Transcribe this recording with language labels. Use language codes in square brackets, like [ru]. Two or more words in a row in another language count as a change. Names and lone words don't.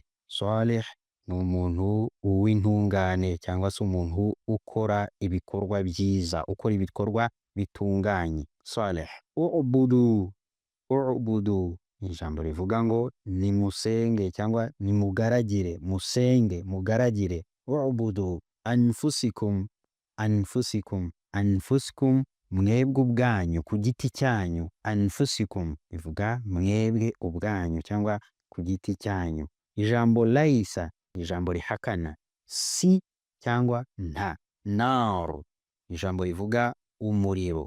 [rw] Salih ni umuntu w'intungane cyangwa se umuntu ukora ibikorwa byiza, ukora ibikorwa bitunganye. Salih. [ar] اعبدوا، اعبدوا [rw] ijambo rivuga ngo nimusenge cyangwa nimugaragire, musenge, mugaragire. [ar] اعبدوا أنفسكم، أنفسكم، أنفسكم, [rw] mwebwe ubwanyu ku giti cyanyu. Anfusikum bivuga mwebwe ubwanyu cyangwa ku giti cyanyu. Ijambo laisa ijambo rihakana si cyangwa nta. Nar ijambo rivuga umuriro.